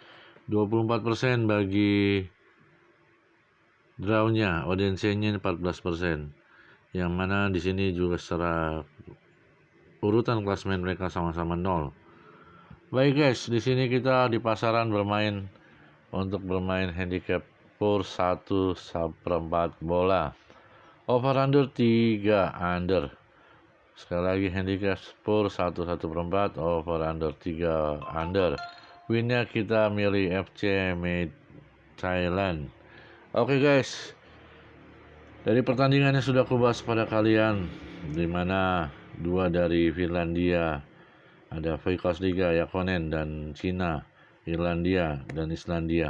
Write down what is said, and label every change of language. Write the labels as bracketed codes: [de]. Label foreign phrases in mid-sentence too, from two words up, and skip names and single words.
[id] 24% bagi drawnya, Odense-nya 14%. Yang mana di sini juga secara urutan klasemen mereka sama-sama 0. Baik guys, di sini kita di pasaran bermain untuk bermain handicap per 1/4 bola. [en] Over under 3 under. [id] Sekali lagi handicap per 1/4, [en] over under [id] 3 under. Winnya kita milih FC Made Thailand. Oke guys, dari pertandingannya sudah aku bahas pada kalian, di mana 2 dari Finlandia, ada Veikkaus Liga, Jakonen, dan Cina, Irlandia, dan Islandia.